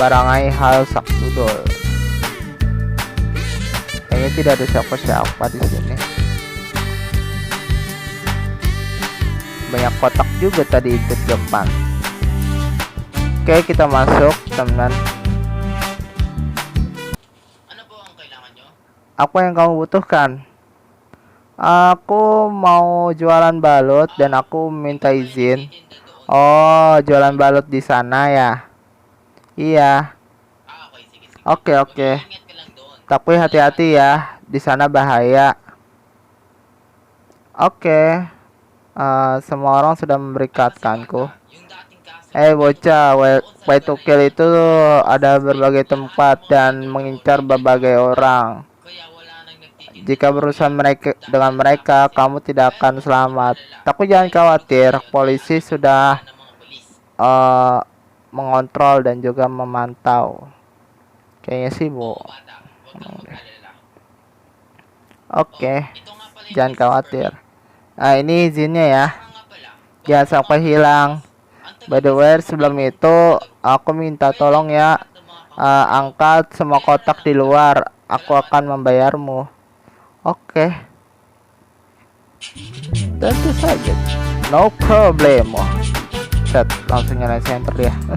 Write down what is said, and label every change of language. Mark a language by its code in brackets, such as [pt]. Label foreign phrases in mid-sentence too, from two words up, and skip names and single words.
[tl] barangai hal sakdudul. [id] Kayaknya tidak ada siapa-siapa di sini. Banyak kotak juga tadi itu di depan. Oke, kita masuk, teman. [tl] Ano po ang kailangan nyo? [id] Apa yang kamu butuhkan? Aku mau jualan balut dan aku minta izin. [tl] Tinda doon. [id] Oh, jualan balut di sana ya? Iya. [tl] Okay, sige, sige. [id] Oke, oke. [tl] Ingat ka lang doon. [id] Tapi hati-hati ya, di sana bahaya. Oke. Semua orang sudah memberitakanku. [tl] Yung dating kaso. [id] Bocah, [en] way to kill [id] itu ada berbagai tempat dan mengincar berbagai orang. [tl] Kaya wala nang nagtitinda. [id] Jika berurusan dengan mereka, kamu tidak akan selamat. Tapi jangan khawatir, polisi sudah [tl] Ng mga polis. [id] mengontrol dan juga memantau. Kayaknya sih, Bu. [tl] Oo, bata. Huwag kang mag-alala. [id] Oke, [tl] Ito nga pala yung [id] jangan [tl] business [id] khawatir. Ini izinnya ya. [tl] permit. Nga pala. [id] Jangan sampai hilang. [en] By the way, [id] sebelum itu aku minta tolong ya, angkat semua kotak di luar. Aku akan membayarmu. Oke. Tentu saja. [en] No problem. [id] Set, langsung nyalain center dia.